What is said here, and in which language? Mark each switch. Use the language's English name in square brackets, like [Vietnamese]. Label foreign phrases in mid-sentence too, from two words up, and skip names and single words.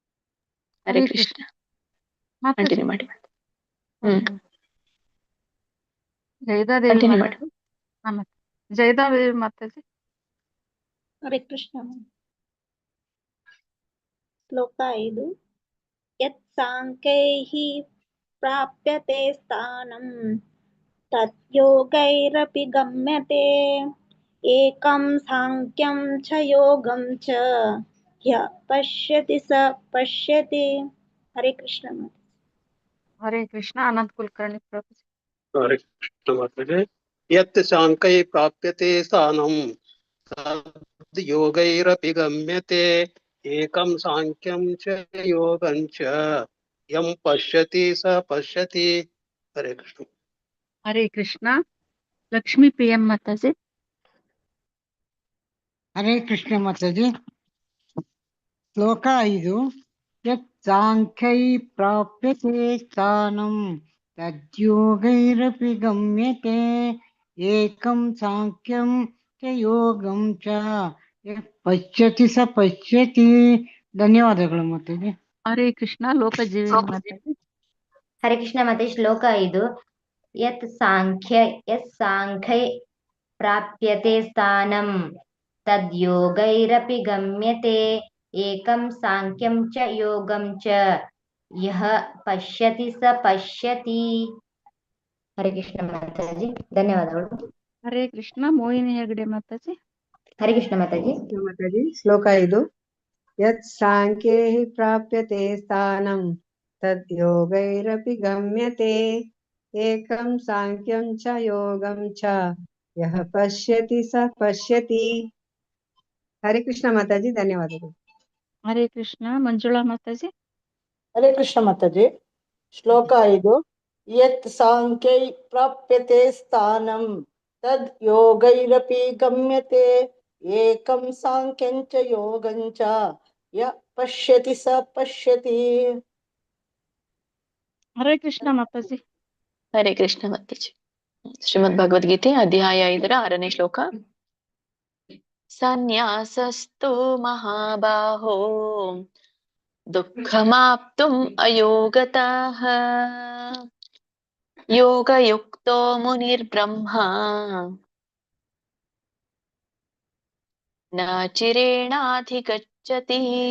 [Kannada] ಹರೇ ಕೃಷ್ಣ. ಕಂಟಿನ್ಯೂ ಮಾಡಿ. ಜಯದಾದೇವಿ ಕಂಟಿನ್ಯೂ ಮಾಡಿ. ಮಾತಾಜಿ. ಹಾ ಮತ್ತೆ ಜಯದಾದೇವಿ ಮಾತಾಜಿ. ಹರೇ ಕೃಷ್ಣ. ಶ್ಲೋಕ 5. [Sanskrit] ಯತ್ ಸಾಂಖ್ಯೈಃ ಪ್ರಾಪ್ಯತೆ ಸ್ಥಾನಂ ತತ್ ಯೋಗೈರಪಿ ಗಮ್ಯತೆ ಏಕಂ ಸಾಂಖ್ಯಂ ಚ ಯೋಗಂ ಚ ಯ ಪಶ್ಯತಿ ಸ ಪಶ್ಯತಿ. [Kannada] ಹರೇ ಕೃಷ್ಣ. ಹರೇ ಕೃಷ್ಣ. ಅನಂತ್ ಕುಲಕರ್ಣಿ ಪ್ರಭುಜಿ. ಹರೇ ಕೃಷ್ಣ ಮಾತಾಜಿ. [Sanskrit] ಯತ್ ಶಾಂಕೈ ಪ್ರಾಪ್ಯತೆ ಸ್ಥಾನಂ ತದ್ ಯೋಗೈರಪಿ ಗಮ್ಯತೆ ಏಕಂ ಸಾಂಖ್ಯಂ ಚ ಯೋಗಂ ಚ ಯಂ ಪಶ್ಯತಿ ಸ ಪಶ್ಯತಿ. [Kannada] ಹರೇ ಕೃಷ್ಣ. ಹರೇ ಕೃಷ್ಣ. ಲಕ್ಷ್ಮೀ PM ಮಾತಾಜಿ. ಹರೇ ಕೃಷ್ಣ ಮಾತಾಜಿ. ಶ್ಲೋಕ 5. [Sanskrit] ಯತ್ ಸಾಂಖ್ಯೈ ಪ್ರಾಪ್ಯತೆ ಸ್ಥಾನಂ ತದ್ಯೋಗೈರಪಿ ಗಮ್ಯತೆ ಏಕಂ ಸಾಂಖ್ಯಂ ಚ ಯೋಗಂ ಚ ಯಃ ಪಶ್ಯತಿ ಸ ಪಶ್ಯತಿ. [Kannada] ಧನ್ಯವಾದಗಳು ಮಾತಾಜಿ. ಹರೇ ಕೃಷ್ಣ. ಲೋಕಜೀವಿ ಮಾತಾಜಿ. ಹರೇ ಕೃಷ್ಣ ಮತ್ತೆ ಶ್ಲೋಕ 5. [Sanskrit] ಯತ್ ಸಾಂಖ್ಯೈ ಪ್ರಾಪ್ಯತೆ ಸ್ಥಾನಂ ತದ್ ಯೋಗೈರಪಿ ಗಮ್ಯತೆ ಏಕಂ ಸಾಂಖ್ಯಂ ಚ ಯೋಗಂ ಚ ಯಃ ಪಶ್ಯತಿ ಸ ಪಶ್ಯತಿ. [Kannada] ಹರೇ ಕೃಷ್ಣ ಮಾತಾಜಿ. ಧನ್ಯವಾದಗಳು. ಹರೇ ಕೃಷ್ಣ. ಮೋಹಿನಿ ಹೆಗಡೆ ಮಾತಾಜಿ. ಹರೇ ಕೃಷ್ಣ ಮಾತಾಜಿ. ಮಾತಾಜಿ. ಶ್ಲೋಕ 5. [Sanskrit] ಯತ್ ಸಾಂಖ್ಯೈಃ ಪ್ರಾಪ್ಯತೆ ಸ್ಥಾನಂ ತದ್ ಯೋಗೈರಪಿ ಗಮ್ಯತೆ ಏಕಂ ಸಾಂಖ್ಯಂ ಚ ಯೋಗಂ ಚ ಯಃ ಪಶ್ಯತಿ ಸ ಪಶ್ಯತಿ. [Kannada] ಹರೇ ಕೃಷ್ಣ ಮಾತಾಜಿ. ಧನ್ಯವಾದಗಳು. ಹರೇ ಕೃಷ್ಣ. ಮಂಜುಳಾ ಮಾತಾಜಿ. ಹರೇ ಕೃಷ್ಣ ಮಾತಾಜಿ. ಶ್ಲೋಕ 5. [Sanskrit] ಯತ್ ಸಾಂಖ್ಯೈ ಪ್ರಾಪ್ಯತೆ ಸ್ಥಾನಂ ತದ್ ಯೋಗೈರಪಿ ಗಮ್ಯತೆ ಏಕಂ ಸಾಂಖ್ಯಂಚ ಯೋಗಂಚ ಯ ಪಶ್ಯತಿ ಸ ಪಶ್ಯತಿ. [Kannada] ಹರೇ ಕೃಷ್ಣ ಮಾತಾಜಿ. ಹರೇ ಕೃಷ್ಣ ಮಾತಾಜಿ. ಶ್ರೀಮದ್ ಭಗವದ್ಗೀತೆ ಅಧ್ಯಾಯ 5 6ನೇ ಶ್ಲೋಕ. [Sanskrit] ಸನ್ಯಾಸಸ್ತು ಮಹಾಬಾಹೋ ದುಃಖಮಾಪ್ತುಂ ಅಯೋಗತಃ ಯೋಗಯುಕ್ತೋ ಮುನಿರ್ಬ್ರಹ್ಮ ನ ಚಿರೇಣಾಧಿಗಚ್ಚತಿ.